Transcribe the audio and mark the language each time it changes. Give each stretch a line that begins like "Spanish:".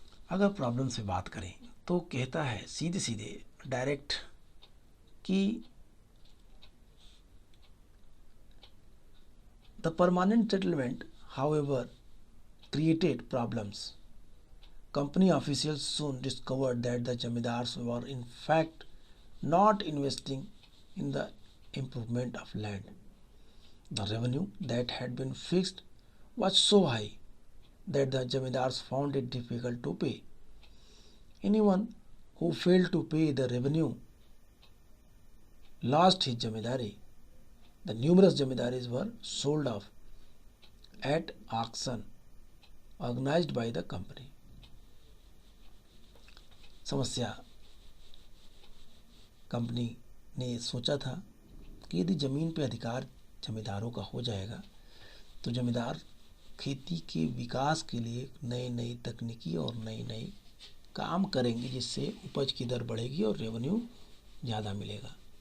Hindi: अगर प्रॉब्लम से बात करें तो कहता है सीधे सीधे डायरेक्ट कि
English: The permanent settlement however created problems. Company officials soon discovered that the zamindars were in fact not investing in the improvement of land. The revenue that had been fixed was so high that the zamindars found it difficult to pay. Anyone who failed to pay the revenue lost his zamindari. The numerous zamindaris were sold off at auction organized by the company.
Hindi: समस्या, company ने सोचा था कि यदि ज़मीन पे अधिकार जमींदारों का हो जाएगा तो जमींदार खेती के विकास के लिए नई नई तकनीकी और नई नई काम करेंगे, जिससे उपज की दर बढ़ेगी और रेवेन्यू ज़्यादा मिलेगा।